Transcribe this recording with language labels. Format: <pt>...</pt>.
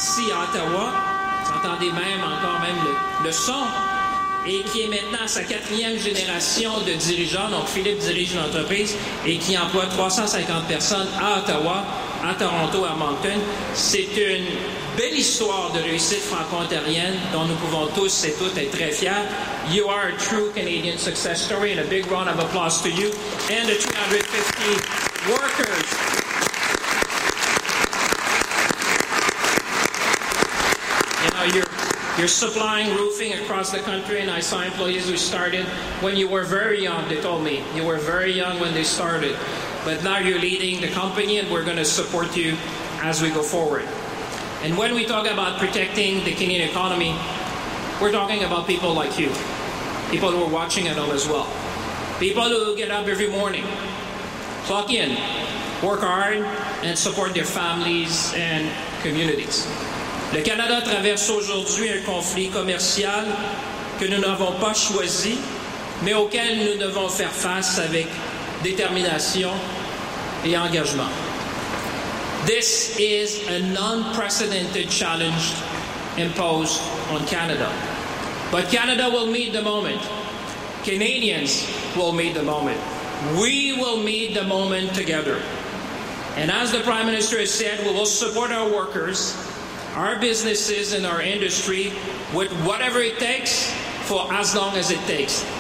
<fr>ici à Ottawa, vous entendez même le son, et qui est maintenant à sa quatrième génération de dirigeants. Donc, Philippe dirige une entreprise et qui emploie 350 personnes à Ottawa, à Toronto, à Moncton. C'est une belle histoire de réussite franco-ontarienne dont nous pouvons tous et toutes être très fiers.</fr> <en>You are a true Canadian success story, and a big round of applause to you and the 350 workers. You know, you're supplying roofing across the country, and I saw employees who started when you were very young, they told me. You were very young when they started. But now you're leading the company, and we're going to support you as we go forward. And when we talk about protecting the Canadian economy, we're talking about people like you, people who are watching at home as well, people who get up every morning, clock in, work hard, and support their families and communities.</en> <fr>Le Canada traverse aujourd'hui un conflit commercial que nous n'avons pas choisi, mais auquel nous devons faire face avec détermination et engagement.</fr> <en>This is an unprecedented challenge imposed on Canada. But Canada will meet the moment. Canadians will meet the moment. We will meet the moment together. And as the Prime Minister has said, we will support our workers, our businesses, and our industry with whatever it takes for as long as it takes.</en>